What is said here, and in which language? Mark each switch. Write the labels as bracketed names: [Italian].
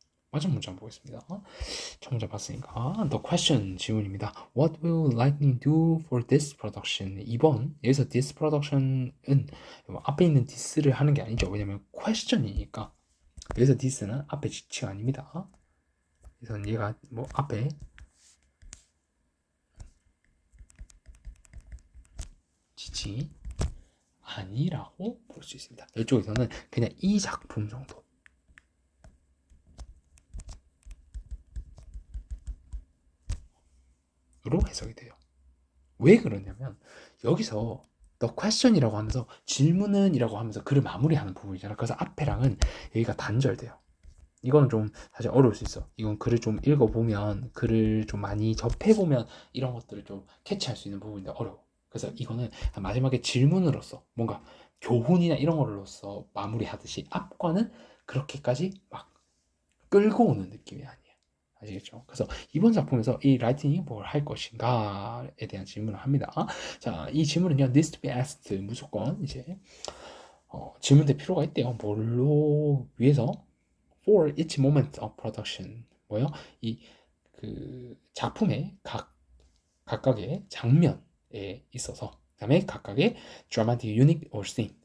[Korean] 마지막 문장 보겠습니다. 첫 문장 봤으니까 [English] the question, [Korean] 질문입니다. [English] What will Lightning do for this production? [Korean] 2번, 여기서 [English] this production [Korean] 은 앞에 있는 this를 하는 게 아니죠. 왜냐면 question이니까. 여기서 this는 앞에 지칭 아닙니다. 그래서 얘가 뭐 앞에 지칭이 아니라고 볼 수 있습니다. 이쪽에서는 그냥 이 작품 정도로 해석이 돼요. 왜 그러냐면 여기서 [English] the question [Korean] 이라고 하면서 질문은 이라고 하면서 글을 마무리하는 부분이잖아. 그래서 앞에랑은 여기가 단절돼요. 이거는 좀 사실 어려울 수 있어. 이건 글을 좀 읽어보면, 글을 좀 많이 접해보면 이런 것들을 좀 캐치할 수 있는 부분인데 어려워. 그래서 이거는 마지막에 질문으로서 뭔가 교훈이나 이런 걸로서 마무리하듯이 앞과는 그렇게까지 막 끌고 오는 느낌이 아니에요. 아시겠죠? 그래서 이번 작품에서 이 라이팅이 뭘 할 것인가에 대한 질문을 합니다. 자, 이 질문은요, [English] needs to be asked. [Korean] 무조건 이제 질문될 필요가 있대요. [English] 뭘로 위해서? For each moment of production. [Korean] 뭐요? 이 그 작품의 각각의 장면에 있어서, 그다음에 각각의 [English] dramatic unit or scene.